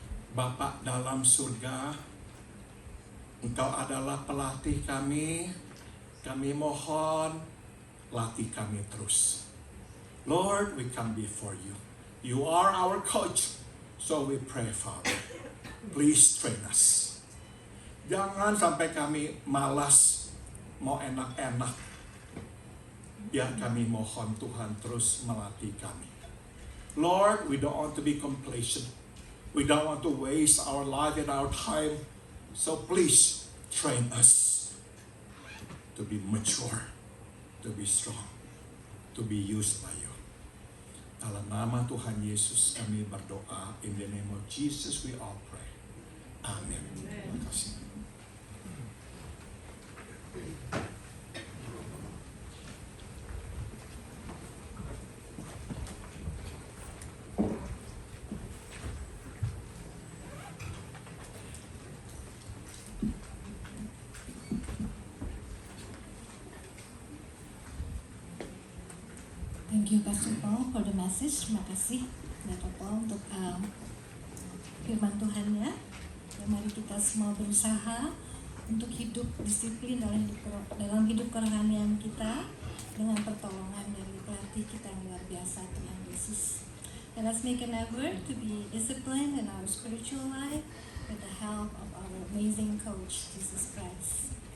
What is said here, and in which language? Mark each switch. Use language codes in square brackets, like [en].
[id] Bapa dalam surga, Engkau adalah pelatih kami. Kami mohon, latih kami terus. [en] Lord, we come before you. You are our coach. So we pray, Father, please train us. [id] Jangan sampai kami malas, mau enak-enak. Biar kami mohon Tuhan terus melatih kami. [en] Lord, we don't want to be complacent. We don't want to waste our life and our time. So please train us to be mature, to be strong, to be used by you. [id] Dalam nama Tuhan Yesus kami berdoa. [en] In the name of Jesus we all pray. [id] Amin. Terima kasih. [en] Thank you Pastor Paul for the message. [id] Terima kasih Pastor Paul untuk firman Tuhan ya. Dan mari kita semua berusaha untuk hidup disiplin dalam hidup kerohanian kita dengan pertolongan dari pelatih kita yang luar biasa Tuhan Yesus. [en] Let us make an effort to be disciplined in our spiritual life with the help of our amazing coach Jesus Christ.